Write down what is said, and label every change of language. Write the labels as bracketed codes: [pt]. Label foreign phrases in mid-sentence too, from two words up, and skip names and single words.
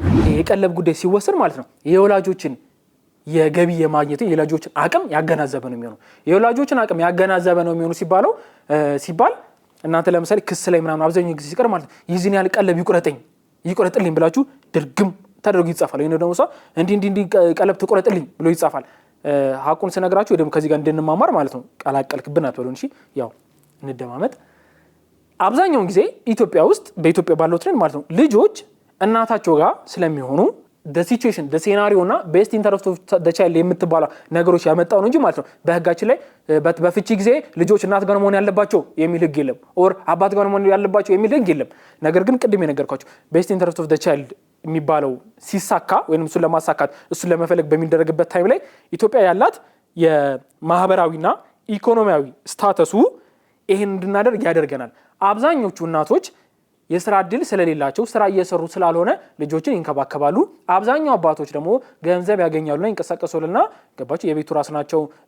[am] የቀለብ ጉዳይ ሲወሰን ማለት ነው የወላጆችን የገቢ የማግኘት የወላጆችን አቅም ያገናዘበ ነው የሚሆነው። የወላጆችን አቅም ያገናዘበ ነው የሚሆነው ሲባል እናንተ ለምሳሌ ክስ ላይ ምናምን አብዛኛው ጊዜ ሲቀር ማለት ነው ይህን ያህል ቀለብ ይቆረጥልኝ ብላችሁ ድርግም ተደርጎ ይጻፋል። ወይ ደግሞ ሰው እንዲህ ቀለብ ትቆረጥልኝ ብሎ ይጻፋል። ሀቁን ስነግራችሁ ወይ ደግሞ ከዚህ ጋር እንድንማማር ማለት ነው ቀላቀልክብን አትበሉን። እሺ ያው እንደማመጥ አብዛኛውን ጊዜ ኢትዮጵያ ውስጥ በኢትዮጵያ ባለው ትሬንድ ማለት ነው ልጆች እናታቸው ጋር ስለሚሆኑ [en] the situation the scenario [am] እና [en] best interest of the child [am] የምትባለው ነገሮች ያመጣው ነው እንጂ ማለት ነው በህጋችን ላይ በፍቺ ጊዜ ልጆች እናት ጋር መሆን ያለባቸው የሚል ህግ የለም ኦር አባት ጋር መሆን ያለባቸው የሚል ህግ የለም። ነገር ግን ቅድም የነገርኳችሁ [en] best interest of the child [am] የሚባለው ሲሳካ ወይንም እሱን ለማሳካት እሱን ለመፈለግ በሚደረግበት ታይም ላይ ኢትዮጵያ ያላት የማህበራዊና ኢኮኖሚያዊ ስታተሱ ይሄን እንድናደርግ ያደርገናል። አብዛኞቹ እናቶች የስራ እድል ስለሌላቸው ስራ እየሰሩ ስላልሆነ ልጆችን ይንከባከባሉ። አብዛኛው አባቶች ደግሞ ገንዘብ ያገኛሉና ይንቀሳቀሱልና ገባችሁ የቤቱ ራስ ናቸው፣